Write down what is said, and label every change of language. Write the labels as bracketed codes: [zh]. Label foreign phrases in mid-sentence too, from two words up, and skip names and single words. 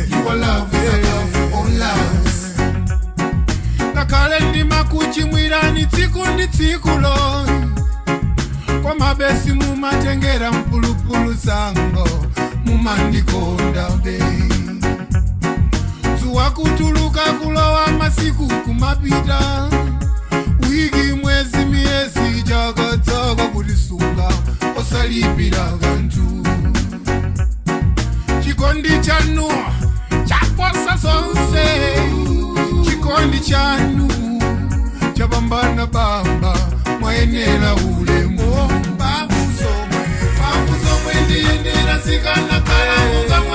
[en] Your love is a love for all loves. [ny] Nakale ndima kuchimwira ni tsiku ndi tsikulo kwa mabesi mumatengera mpulupulu zango mumandikonda be zuwa kutuluka kulowa masiku kumapita wiki mwezi miezi chaka kulisunga osalipira kantu chikondi chanu chaposa zonse chikondi chanu chabambana bamba mwayenera ulemu babu zomwe ndiyenera zikana kala